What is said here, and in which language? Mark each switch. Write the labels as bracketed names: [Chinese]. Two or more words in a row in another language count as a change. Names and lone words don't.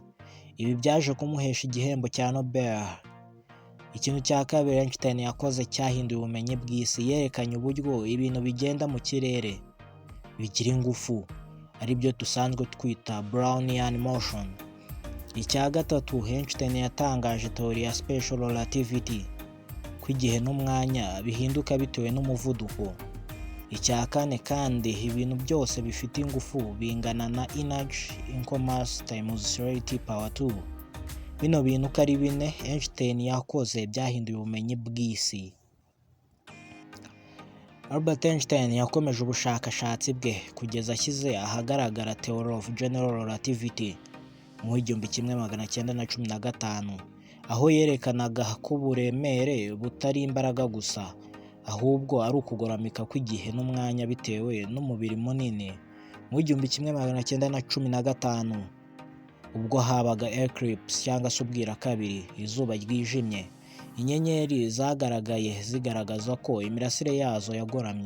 [Kinyarwanda] Ibi byaje kumuhesha igihembo cya Nobel. Ikintu cya kabiri Einstein yakoze cyahinduye ubumenyi bw'isi, yerekanye uburyo ibintu bigenda mu kirere bigira ingufu, aribyo dusanzwe twita [English] Brownian motion. [Kinyarwanda] Icya gatatu Einstein yatangaje teori ya [English] special relativity, [Kinyarwanda] ko igihe n'umwanya bihinduka bitewe n'umuvuduko. Icya kane kandi ibintu byose bifite ingufu bingana na [English] energy equal mass times celerity power 2. [Kinyarwanda] Bino bintu uko ari bine Einstein yakoze byahinduye ubumenyi bw'isi. Albert Einstein yakomeje ubushakashatsi bwe kugeza ashyize ahagaragara [English] theory of general relativity [Kinyarwanda] mu 1915, aho yerekanaga ko uburemere butari imbaraga gusa, ahubwo ari ukugoramika kw'igihe n'umwanya bitewe n'umubiri munini. Mu 1915 ubwo habaga eclipse cyangwa se ubwira kabiri, izuba ryijimye, inyenyeri zagaragaye zigaragaza ko imirasire yazo yagoramye.